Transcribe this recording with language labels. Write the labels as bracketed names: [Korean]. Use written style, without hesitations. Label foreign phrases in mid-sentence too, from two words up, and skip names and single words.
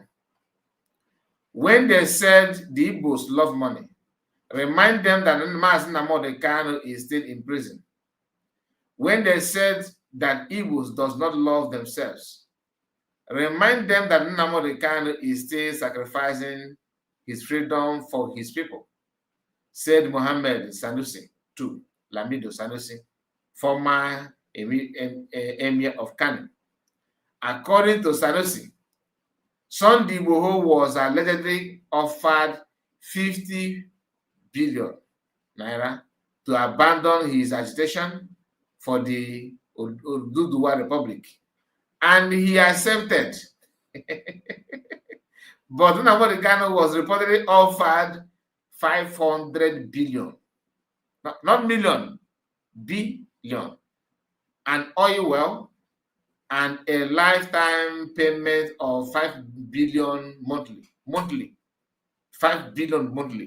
[English] When they said the Igbos love money, remind them that Nnamdi Kanu is still in prison. When they said that Igbos does not love themselves, remind them that Nnamdi Kanu is still sacrificing his freedom for his people, said Mohammed Sanusi to Lamido Sanusi, former emir of Kano. According to Sanusi, Sunday Igboho was allegedly offered 50 billion naira to abandon his agitation for the Oduduwa Republic, and he accepted. But Nnamdi Kanu was reportedly offered 500 billion, not million, billion, an oil well, and a lifetime payment of 5 billion monthly, 5 billion monthly.